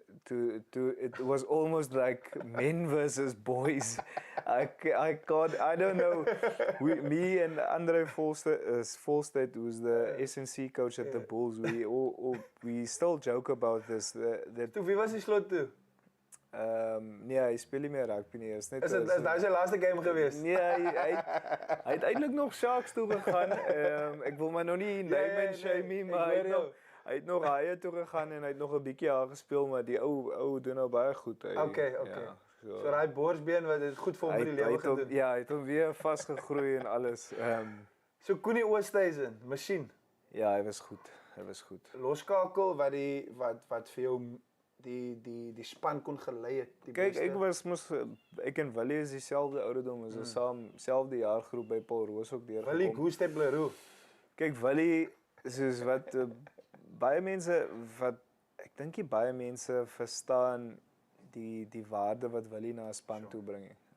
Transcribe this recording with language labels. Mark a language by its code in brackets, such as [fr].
[en] It was almost like men versus boys. I don't know. Me and Andre Volstead, who's the SNC coach at the Bulls, we still joke about this. [af] Toe wie was die slot toe? Nee, hy speel nie meer rugby nie. Is dit sy laaste game gewees? Nee, hy het eintlik nog Sharks toe gegaan. Ek wil maar nog nie [en] name and shame, [af] maar hy het nog Haie toe gegaan en hy het nog 'n bietjie daar gespeel, maar die ou doen nou baie goed. Okay. Ja, so daai borsbeen wat dit goed vir hom vir die lewe gedoen. Ja, hy het hom weer vasgegroei en alles. So Koenie Oosthuizen, masjien. Ja, hy was goed. Loskakel wat vir jou die span kon gelei het. Kyk, ek en Willie is dieselfde ouderdom, ons is saam selfde jaargroep by Paul Roos ook deurgekom. Willie Goostebleroe. Kyk, Willie soos wat baie mense ek dink nie baie mense verstaan die waarde wat Willie na 'n span toe bring.